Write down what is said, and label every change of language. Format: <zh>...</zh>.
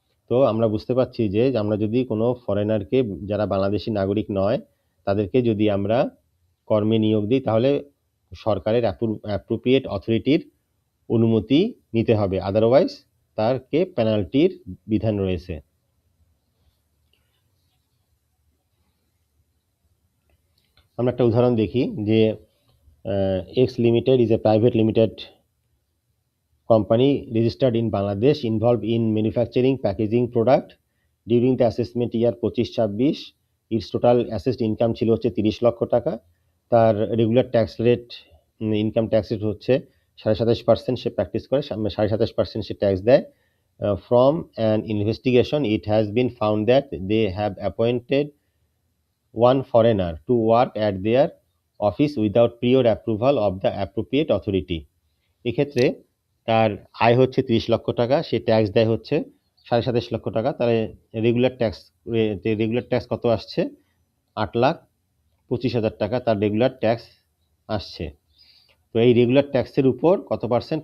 <bn>তো আমরা বুঝতে পারছি যে আমরা যদি কোনো ফরেনারকে, যারা বাংলাদেশি নাগরিক নয়, তাদেরকে যদি আমরা কর্মে নিয়োগ দিই, তাহলে সরকারের অ্যাপ্রোপ্রিয়েট অথরিটির অনুমতি নিতে হবে, আদারওয়াইজ তারকে পেনাল্টির বিধান রয়েছে। আমরা একটা উদাহরণ দেখি যে</bn> <en>X limited is a private limited company registered in Bangladesh involved in manufacturing packaging product during the assessment year 25-26 its total assessed income</en> <bn>ছিল হচ্ছে 30 লক্ষ টাকা। তার regular tax rate, income tax rate হচ্ছে 27.5%, সে প্র্যাকটিস করে 27.5% সে ট্যাক্স দেয়।</bn> <en>From an investigation it has been found that they have appointed one foreigner to work at their office without prior approval of the appropriate authority।</en> <bn>এক্ষেত্রে তার আয় হচ্ছে 30 লক্ষ টাকা, সে tax দেয় হচ্ছে 27.5 লক্ষ টাকা। তাহলে রেগুলার ট্যাক্স কত আসছে? 8,25,000 টাকা তার রেগুলার ট্যাক্স আসছে। তো এই রেগুলার ট্যাক্সের উপর কত পার্সেন্ট?</bn>